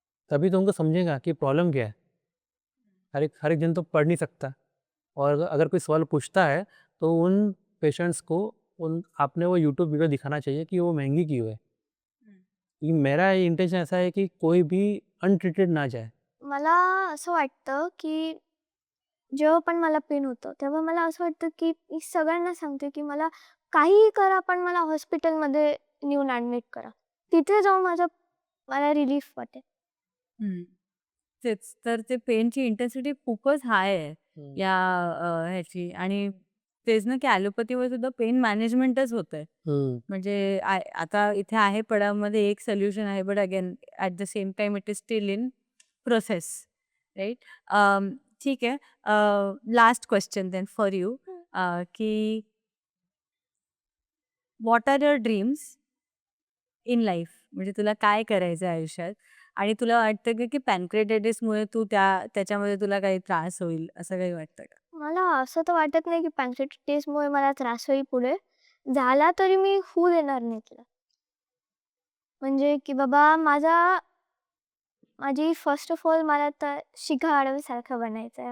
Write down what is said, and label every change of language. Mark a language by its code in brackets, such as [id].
[hi] तभी तो उनको समझेगा कि प्रॉब्लम क्या है। हर एक जन तो पढ़ नहीं सकता, और अगर कोई सवाल पूछता है, तो उन पेशेंट्स को उन आपने वो यूट्यूब वीडियो दिखाना चाहिए कि वो महँगी क्यों है। कि मेरा इंटेंशन ऐसा है कि कोई भी अनट्रीटेड ना जाए। [mr] मला असं वाटतं की जेव्हा पण मला पेन होतं, तेव्हा मला असं वाटतं की मी सगळ्यांना सांगते की मला काहीही करा, पण मला हॉस्पिटलमध्ये नेऊन ॲडमिट करा. तिथे जाऊन मला रिलीफ वाटेल. तेच तर ते पेनची इंटेन्सिटी खूपच हाय आहे हं. या ह्याची आणि तेच ना की ॲलोपॅथीवर सुद्धा पेन मॅनेजमेंटच होतंय. हं. म्हणजे आता इथे आहे पडावमध्ये एक सोल्युशन आहे, [en] But again at the same time it is still in process, right? [mr] ठीक आहे. [en] Last question then for you, की what are your dreams in life? [mr] म्हणजे तुला काय करायचं आहे आयुष्यात? आणि तुला वाटतं का की पॅनक्रिएटायटिसमुळे तू त्याच्यामध्ये तुला काही त्रास होईल, असं काही वाटतं का? मला असं तर वाटत नाही की पॅन्क्रियाटिसमुळे मला त्रास होईल पुढे. झाला तरी मी होऊ देणार नाही त्याला. म्हणजे की बाबा माझी फर्स्ट ऑफ ऑल मला तर शिखा आडवेसारखं बनायचं आहे.